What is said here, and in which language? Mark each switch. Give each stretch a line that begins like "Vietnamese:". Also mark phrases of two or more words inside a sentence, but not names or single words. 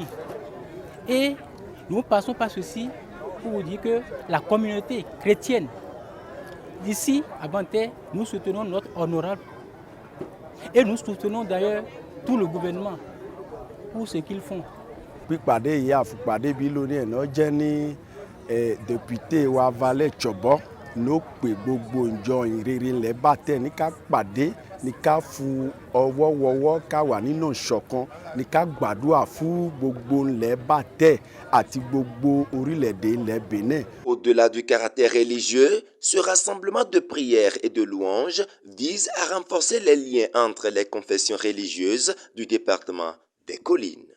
French: Et nous passons par ceci pour vous dire que la communauté chrétienne d'ici à Banté, nous soutenons notre honorable et nous soutenons d'ailleurs tout le gouvernement pour ce qu'ils font.
Yoruba: Député wa Valet Chobo no pe gbogbo njo ìrere ilẹ̀ Banté ní ká pàdé ní ká fu ọwọ́ wọwọ́ ká wà nínú ìṣọ̀kan ní ká gbàdúrà fún gbogbo ilẹ̀ Banté àti gbogbo orílẹ̀-èdè ilẹ̀ Bénin.
French: Au-delà du caractère religieux, ce rassemblement de prières et de louanges vise à renforcer les liens entre les confessions religieuses du département des Collines.